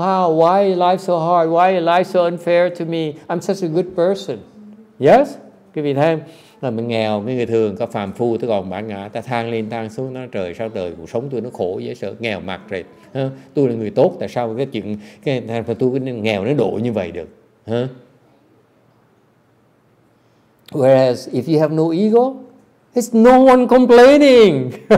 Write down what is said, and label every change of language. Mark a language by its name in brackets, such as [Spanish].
[English] Why is life so hard? Why is life so unfair to me? I'm such a good person. Yes? [Vietnamese] Quý vị thấy không? Là mình nghèo, cái người thường, có phàm phu, tới còn bản ngã, ta than lên than xuống, nó trời sao đời, cuộc sống tôi nó khổ dễ sợ, nghèo mặt rồi. Tôi là người tốt, tại sao cái chuyện tôi cái nghèo nó độ như vậy được? [English] Whereas if you have no ego, there's no one complaining.